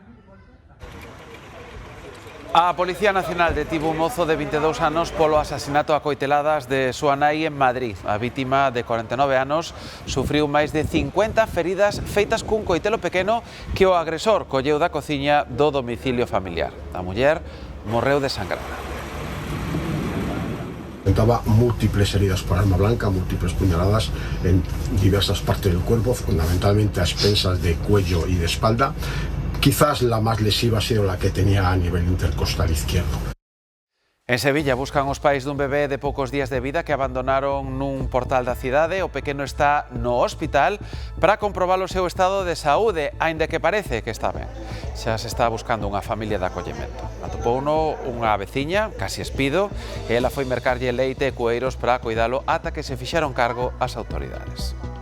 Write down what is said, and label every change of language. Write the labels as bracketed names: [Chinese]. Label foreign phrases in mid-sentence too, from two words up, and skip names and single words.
[Galician] A Policía Nacional detivo un mozo de 22 anos polo asasinato a coiteladas de súa nai en Madrid. A vítima de 49 anos sufriu máis de 50 feridas feitas cun coitelo pequeno que o agresor colleu da cociña do domicilio familiar. A muller morreu desangrada. [Spanish] Presentaba múltiples heridas por arma blanca, múltiples puñaladas en diversas partes del cuerpo, fundamentalmente a expensas de cuello y de espalda. Quizás la más lesiva ha sido la que tenía a nivel intercostal izquierdo. [Galician] En Sevilla buscan os pais dun bebé de poucos días de vida que abandonaron nun portal da cidade. O pequeno está no hospital para comprobar o seu estado de saúde, aínda que parece que está ben. Xa se está buscando unha familia de acollemento. Atopouno unha veciña, casi espido, e ela foi mercarlle leite e cueiros para cuidalo ata que se fixeron cargo as autoridades.